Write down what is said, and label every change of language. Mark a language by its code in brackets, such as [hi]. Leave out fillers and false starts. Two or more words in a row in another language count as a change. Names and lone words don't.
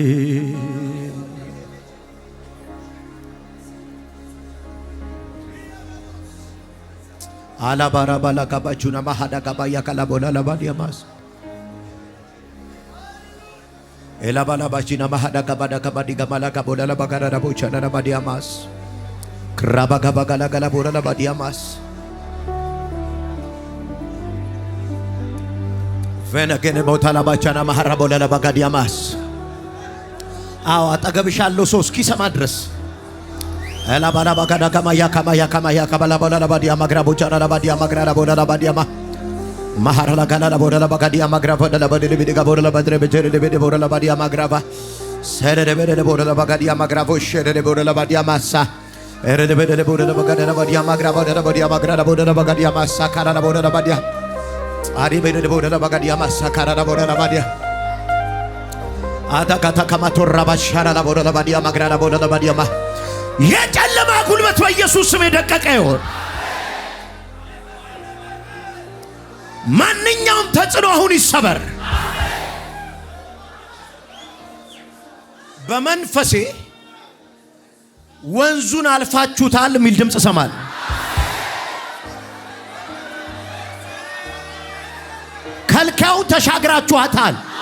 [am] አላባራ ባላ ጋባጁና ማሃዳ ጋባያ ካላቦላ ለባዲያማስ ኤላባላ ባጂና ማሃዳ ጋባዳ ጋባዲ ጋማላ ጋቦላ ለባጋራ ቦቻ ለባዲያማስ ክራባ ጋባጋላ ጋላቦላ ለባዲያማስ ፈነገነ ቦታላ ባቻና ማሃራ ቦላ ለባጋዲያማስ አው አጠገብሻለሁ ሰው እስኪሰማ ድረስ ኤላባላ ባጋዳ ጋማያ ካማያ ካማያ ካባላ ቦላ ለባዲያ ማግራ ቦቻ ለባዲያ ማግራ ቦላ ለባዲያ ማሃራ ለጋላ ቦላ ለባጋዲያ ማግራ ቦላ ለባዲያ ቢዲጋ ቦላ ለባድረ በጀረ ለበደ ቦላ ለባዲያ ማግራባ ሰረደ በደ ቦላ ለባጋዲያ ማግራቦ ሸረደ ቦላ ለባዲያ ማሳ ኤረደ በደ ቦላ ለባጋዲያ ለባዲያ ማግራባ ለባዲያ ማግራ ቦላ ለባጋዲያ ማሳ ካራ ቦላ ለባዲያ አሪ በደ ቦላ ለባጋዲያ ማሳ ካራ ቦላ ለባዲያ አታካታ ከማቶራ ባሻራ ቦላ ለባዲያ ማግራ ቦላ ለባዲያ ማ የጨለማ ጉልበት በኢየሱስ ስም የደቀቀ ይሁን። ማንኛውም ተጽዕኖ አሁን ይሰበር። በመንፈሴ ወንዙን አልፋችሁታል የሚል ድምጽ ሰማል። ከልካዩን ተሻግራችኋታል።